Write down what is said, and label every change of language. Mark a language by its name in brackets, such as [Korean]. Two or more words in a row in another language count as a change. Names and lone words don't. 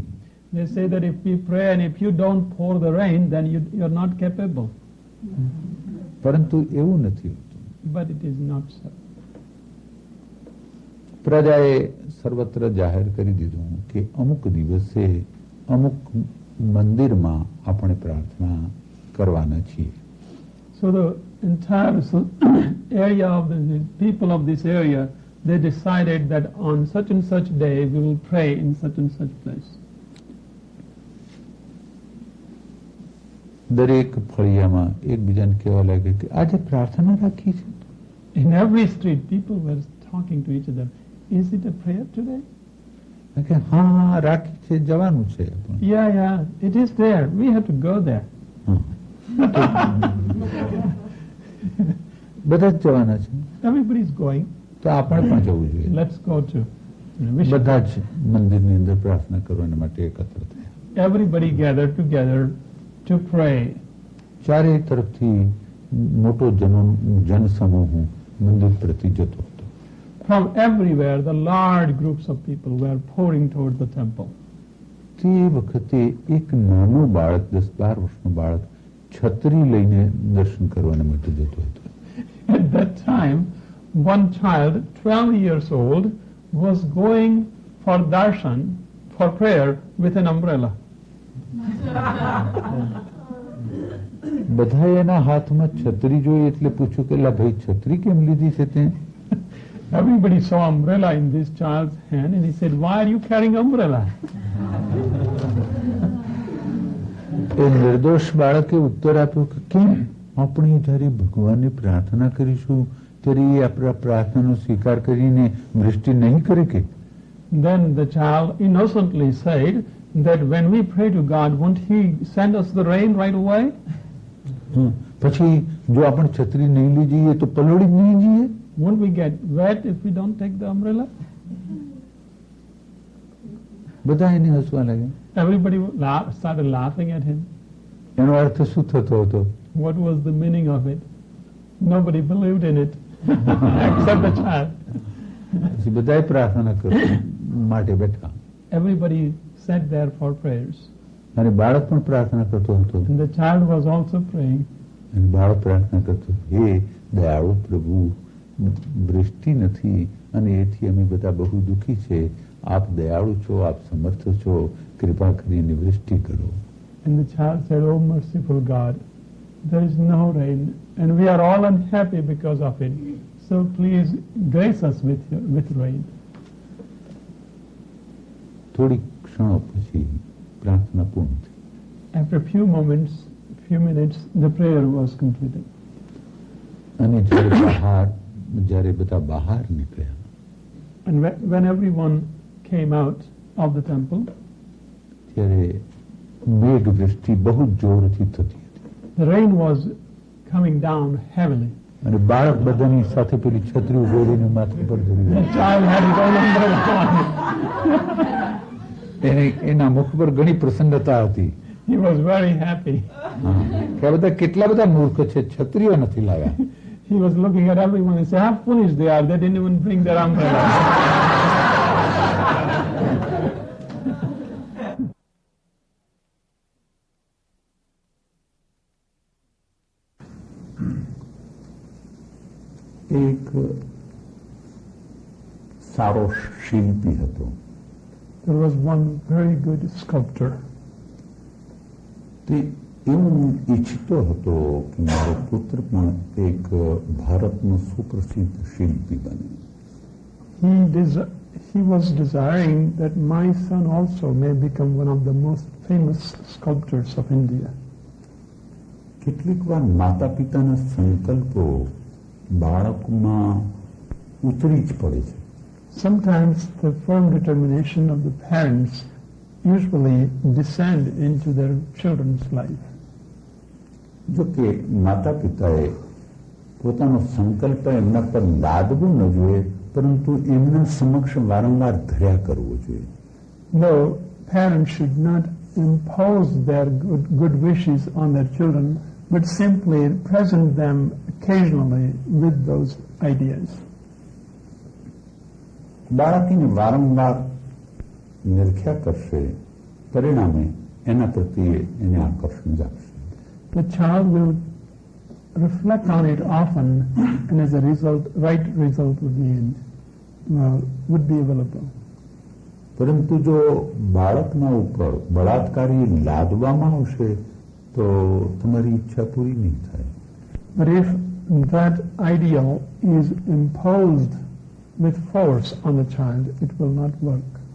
[English] They say that if we pray and if you don't pour the rain, then you're not capable. [Gujarati] પરંતુ એવું નથી હોતું. [English] But it is not so. [Gujarati] પ્રજાએ સર્વત્ર જાહેર કરી દીધું કે અમુક દિવસે અમુક મંદિરમાં આપણે પ્રાર્થના કરવાના છીએ. [English] So the entire area of the people of this area, they decided that on such and such day we will pray in such and such place. [Gujarati] દરેક ફળિયામાં એકબીજાને કહેવા લાગે કે આજે પ્રાર્થના રાખી છે. [English] In every street, people were talking to each other. Is it a prayer today? [Gujarati] કે હા હા રાખી છે, જવાનું છે આપણે. [English] Yeah, it is there. We have to go there. [Gujarati] બધા જ જવાના છે [English] Everybody is going. [Gujarati] તો આપણે પણ જવું જોઈએ. [English] Let's go to. [Gujarati] બધા જ મંદિરની અંદર પ્રાર્થના કરવા માટે એકત્ર થયા. [English] Everybody gathered together to pray. [Gujarati] ચારે તરફથી મોટો જનસમૂહ મંદિર પ્રતિ જતો હતો. [English] From everywhere, the large groups of people were pouring towards the temple. [Gujarati] તે વખતે એક નાનું બાળક 10-12 વર્ષનું બાળક છત્રી લઈને દર્શન કરવાને માટે જતો હતો. [English] At that time, one child, 12 years old, was going for Darshan, for prayer, with an umbrella. [Gujarati] બધા એના હાથમાં છત્રી જોઈ એટલે પૂછ્યું કે લા ભાઈ છત્રી કેમ લીધી છે તે? [English] Everybody saw umbrella in this child's hand and he said, why are you carrying umbrella? [Gujarati] એ નિર્દોષ બાળકે ઉત્તર આપ્યો કે કેમ આપણે જ્યારે ભગવાનની પ્રાર્થના કરીશું ત્યારે એ આપણા પ્રાર્થનાનો સ્વીકાર કરીને વૃષ્ટિ નહીં કરે કે? [English] Then the child innocently said that when we pray to God, won't he send us the rain right away? [Gujarati] પછી જો આપણે છત્રી નહીં લઈ જઈએ તો પલળી નહીં જઈએ? [English] Won't we get wet if we don't take the umbrella? [Gujarati] બધા એને હસવા લાગ્યા. [English] Everybody started laughing at him. [Gujarati] એનો અર્થ શું થતો હતો? [English] What was the meaning of it? Nobody believed in it except the child. [Gujarati] પછી બધાએ પ્રાર્થના માટે બેઠા. [English] Everybody sat there for prayers. [Gujarati] અને બાળક પણ પ્રાર્થના કરતો હતો. [English] And the child was also praying. [Gujarati] અને બાળક પ્રાર્થના કરતો, હે દયાળુ પ્રભુ, વૃષ્ટિ નથી અને એથી અમે બધા બહુ દુઃખી છે. આપ દયાળુ છો, આપ સમર્થ છો, કૃપા કરીને વૃષ્ટિ કરો. [English] And the child said, oh merciful God, there is no rain and we are all unhappy because of it. So please grace us with rain. [Gujarati] થોડી ક્ષણો પછી પ્રાર્થના પૂર્ણ થઈ. [English] After a few minutes, the prayer was completed. [Gujarati] અને જ્યારે બધા બહાર નીકળ્યા, [English] And when everyone came out of the temple, [Gujarati] ત્યારે મેઘ વૃષ્ટિ બહુ જોરથી થતી હતી. [English] the rain was coming down heavily. [Gujarati] અને બાળક બધાની સાથે પેલી છત્રી ઉભેરીને માથા પર ધરી [English] The child had his own umbrella on. [Gujarati] એના મુખ પર ઘણી પ્રસન્નતા હતી. [English] He was very happy. [Gujarati] કે આ બધા કેટલા બધા મૂર્ખ છે, છત્રીઓ નથી લાવ્યા. [English] He was looking at everyone and said, how foolish they are, they didn't even bring their umbrella. [Gujarati] એક સારો શિલ્પી હતો. [English] There was one very good sculptor. [Gujarati] તે એવું ઈચ્છતો હતો કે મારો પુત્ર પણ એક ભારતનો સુપ્રસિદ્ધ શિલ્પી બને. [English] He was desiring that my son also may become one of the most famous sculptors of India. [Gujarati] કેટલીક વાર માતા પિતાના સંકલ્પો બાળકમાં ઉતરી જ પડે છે. [English] Sometimes the firm determination of the parents usually descend into their children's life. [Gujarati] જો કે માતા પિતાએ પોતાનો સંકલ્પ એમના પર લાદવો ન જોઈએ, પરંતુ એમના સમક્ષ વારંવાર ધર્યા કરવો જોઈએ. [English] No, parents should not impose their good wishes on their children, but simply present them occasionally with those ideas. [Gujarati] બાળક એને વારંવાર નિરખ્યા કરશે, પરિણામે એના પ્રત્યે એને આકર્ષણ જાગશે. [English] The child will reflect on it often, and as a result, right result would be available. [Gujarati] પરંતુ જો બાળકના ઉપર બળાત્કારી લાદવામાં આવશે તો તમારી ઈચ્છા પૂરી નહીં થાય. [English] But if that ideal is imposed with force on the child, it will not work.